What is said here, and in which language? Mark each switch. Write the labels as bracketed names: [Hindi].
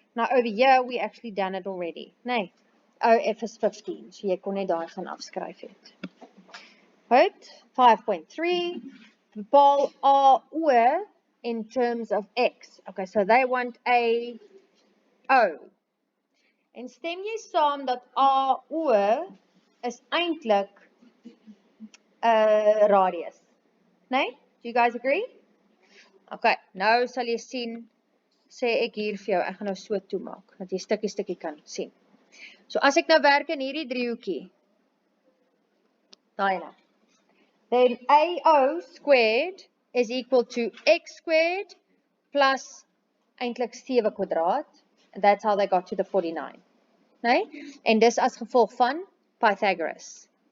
[English] Now over here we actually done it already. [Afrikaans] Nee. OF is 15. So jy kon net daai gaan afskryf het. [English] Right? 5.3 bepaal AO in terms of X. Okay, so they want AO. [Afrikaans] En stem jy saam dat AO is eintlik 'n radius? Nee? [English] Do you guys agree? [Afrikaans] Okay, nou sal jy sien, sê ek hier vir jou, ek gaan nou so toemaak, dat jy stukkie kan sien. So as ek nou werk in hierdie driehoekie, daai ene, [English] then AO squared is equal to X squared plus [Afrikaans] eintlik 7 kwadraat, [English] and that's how they got to the 49. [Afrikaans] Nee? En dis as gevolg van Pythagoras.